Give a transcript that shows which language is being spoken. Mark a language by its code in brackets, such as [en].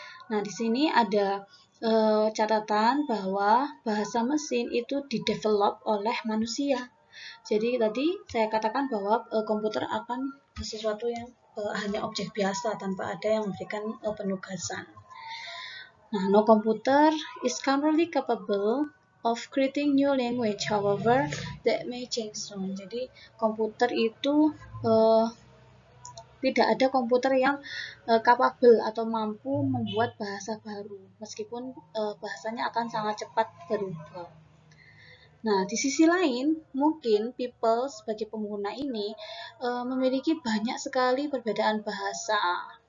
[id] Nah, di sini ada catatan bahwa bahasa mesin itu didevelop oleh manusia. Jadi tadi saya katakan bahwa komputer akan sesuatu yang hanya objek biasa tanpa ada yang memberikan penugasan. [en] Nah, no computer is currently capable of creating new language, however that may change soon. [id] Jadi komputer itu tidak ada komputer yang capable atau mampu membuat bahasa baru, meskipun bahasanya akan sangat cepat berubah. Nah, di sisi lain, mungkin people sebagai pengguna ini memiliki banyak sekali perbedaan bahasa.